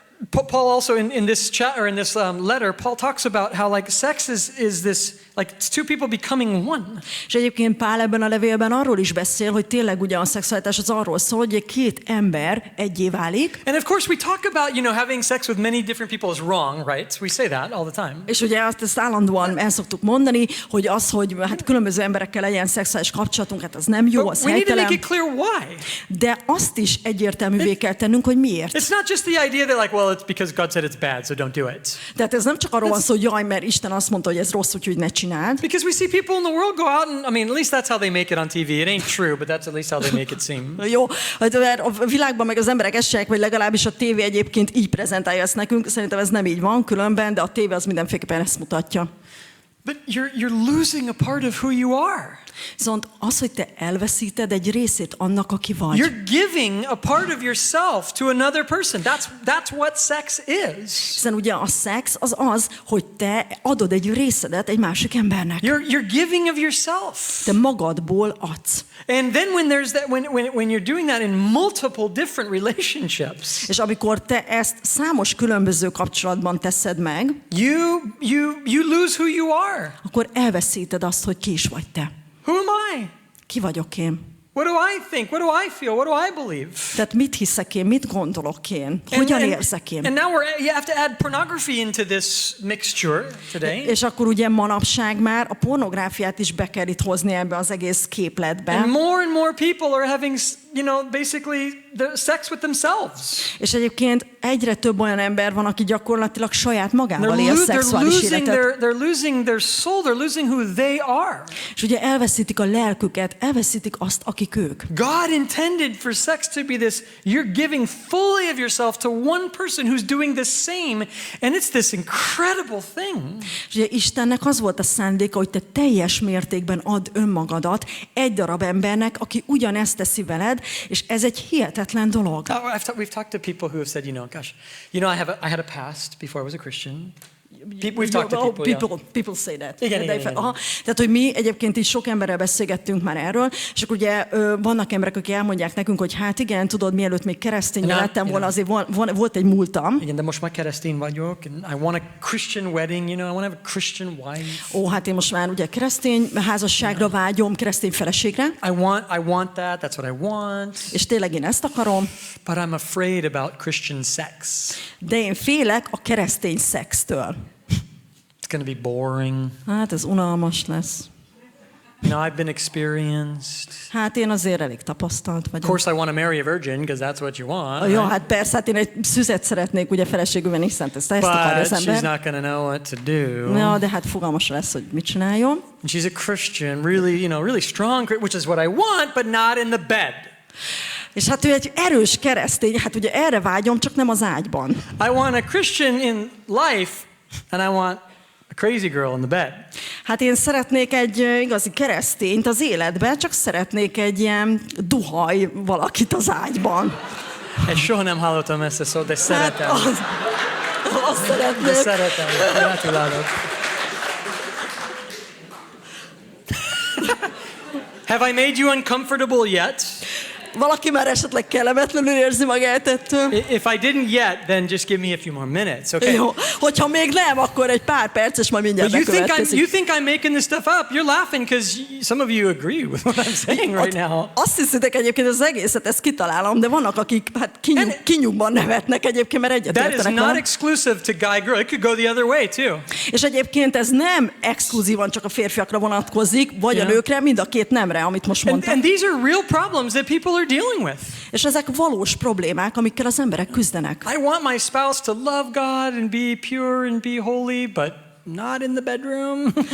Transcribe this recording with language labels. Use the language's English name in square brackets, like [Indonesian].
[English] Paul also in this chat or in this letter, Paul talks about how like sex is this like it's two people becoming one. [Hungarian] És egyébként Pál ebben a levélben arról is beszél, hogy tényleg ugye a szexualitás az arról szól, hogy két ember egyé válik. [English] And of course we talk about, having sex with many different people is wrong, right? We say that all the time. [Hungarian] És ugye ezt állandóan el szoktuk mondani, hogy az, hogy hát különböző emberekkel legyen szexuális kapcsolatunk, hát az nem jó, az helytelen. [English] We need to make it clear why. [Hungarian] De azt is egyértelművé kell tennünk, hogy miért. [English] It's not just the idea that like, well, it's because God said it's bad, so don't do it. Tehát ez nem csak arról van szó, hogy jaj, mert Isten azt mondta, hogy ez rossz, úgyhogy ne csináld. Because we see people in the world go out and, I mean, at least that's how they make it on TV. It ain't true, but that's at least how they make it seem. [Hungarian] Jó, a világban meg az emberek ezt csinálják, vagy legalábbis a tévé egyébként így prezentálja ezt nekünk. Szerintem ez nem így van különben, de a tévé az mindenféleképpen ezt mutatja. [English] But you're losing a part of who you are. [Hungarian] Viszont az, hogy te elveszíted egy részét annak, aki vagy. [English] You're giving a part of yourself to another person. That's what sex is. [Hungarian] Hiszen ugye a szex az, hogy te adod egy részedet egy másik embernek. [English] You're giving of yourself. [Hungarian] Te magadból adsz. [English] And then when there's that when you're doing that in multiple different relationships. [Hungarian] És amikor te ezt számos különböző kapcsolatban teszed meg, [English] you lose who you are. [Hungarian] Akkor elveszíted azt, hogy ki is vagy te. [English] Who am I? [Hungarian] Ki vagyok én? [English] What do I think? What do I feel? What do I believe? [Hungarian] Tehát mit hiszek én? Mit gondolok én? Hogyan érzek én? [English] And now you have to add pornography into this mixture today. [Hungarian] És akkor ugye manapság már a pornográfiát is be kell itt hozni ebbe az egész képletbe. [English] And more people are having, basically the sex with themselves. [Hungarian] És egyébként egyre több olyan ember van, aki gyakorlatilag saját magával él szexuális életet. [English] They're losing their soul, they're losing who they are. [Hungarian] És ugye elveszítik a lelküket, elveszítik azt, akik ők. [English] God intended for sex to be this, you're giving fully of yourself to one person who's doing the same, and it's this incredible thing. [Hungarian] És ugye Istennek az volt a szándéka, hogy te teljes mértékben add önmagadat egy darab embernek, aki ugyanezt teszi veled, és ez egy hihetetlen dolog. [English] We've talked to people who have said, gosh, I had a past before I was a Christian. We've talked to people say that. [Hungarian] Igen. Tehát, hogy mi egyébként is sok emberrel beszélgettünk már erről, és akkor ugye vannak emberek, akik elmondják nekünk, hogy hát igen, tudod, mielőtt még keresztény lettem volna, azért volt egy múltam. Igen, de most már keresztény vagyok, [English] and I want a Christian wedding, I want to have a Christian wife. [Hungarian] Hát én most már ugye keresztény házasságra vágyom, keresztény feleségre. [English] I want that, that's what I want. [Hungarian] És tényleg én ezt akarom. [English] But I'm afraid about Christian sex. [Hungarian] De én félek a keresztény szextől. [English] It's going to be boring. [Hungarian] Hát ez unalmas lesz. [English] I've been experienced. [Hungarian] Hát én azért elég tapasztalt vagyok. [English] Of course I want to marry a virgin because that's what you want. [Hungarian] Ja, hát persze, hát én egy szüzet szeretnék ugye feleségül venni, hiszen ezt akarja az ember. [English] But she's not going to know what to do. [Hungarian] Ja, de hát fogalmas lesz, hogy mit csináljon. [English] And she's a Christian, really strong, which is what I want, but not in the bed. [Hungarian] És hát ő egy erős keresztény, hát ugye erre vágyom, csak nem az ágyban. [English] I want a Christian in life, and I want a crazy girl in the bed. [Hungarian] Hát én szeretnék egy igazi keresztényt az életben, csak szeretnék egy ilyen duhaj valakit az ágyban. Soha nem hallottam ezt a szót, de szeretem. Azt szeretnék. De szeretem. Gratulálok. [English] Have I made you uncomfortable yet? [Hungarian] Valaki már esetleg kellemetlenül érzi magát ettől. [English] If I didn't yet, then just give me a few more minutes, okay? [Hungarian] Jó, hogyha még nem, akkor egy pár perc, és majd mindjárt [English] But [Hungarian] bekövetkezik. [English] you think I'm making this stuff up. You're laughing because some of you agree with what I'm saying right now. [Hungarian] Azt hiszitek egyébként, az egészet, ezt kitalálom, de vannak, akik hát kinyugban nevetnek egyébként, mert egyetértenek [English] That is not [Hungarian] velem. [English] exclusive to guy-girl. It could go the other way too. [Hungarian] És egyébként ez nem exkluzívan csak a férfiakra vonatkozik, vagy a nőkre, mind a két nemre, amit most mondtam. [English] And these are real problems that people are dealing with. [Hungarian] És ezek valós problémák, amikkel az emberek küzdenek. [English] I want my spouse to love God and be pure and be holy, but not in the bedroom.